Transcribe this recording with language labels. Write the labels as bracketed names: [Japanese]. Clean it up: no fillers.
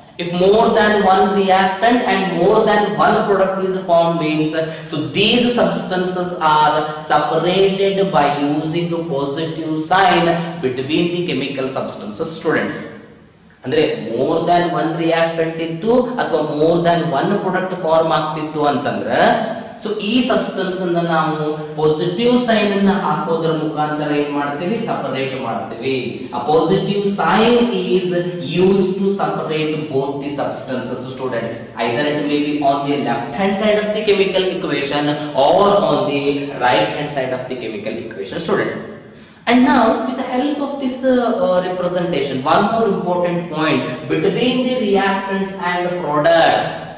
[English] If more than one reactant and more than one product is formed means, so these substances are separated by using a positive sign between the chemical substances, students. [Kannada] ಅಂದ್ರೆ more than one reactant ಇತ್ತು ಅಥವಾ more than one product form ಆಗ್ತಿತ್ತು ಅಂತಂದ್ರೆ, so ಈ substance ಅನ್ನು ನಾವು positive sign ಅನ್ನು ಹಾಕೋದ್ರ ಮುಖಾಂತರ ಏನ್ ಮಾಡ್ತೀವಿ, ಸಪರೇಟ್ ಮಾಡ್ತೀವಿ. [English] a positive sign is used to separate both the substances, students. Either it may be on the left hand side of the chemical equation or on the right hand side of the chemical equation, students. And now with the help of this representation, one more important point between the reactants and products.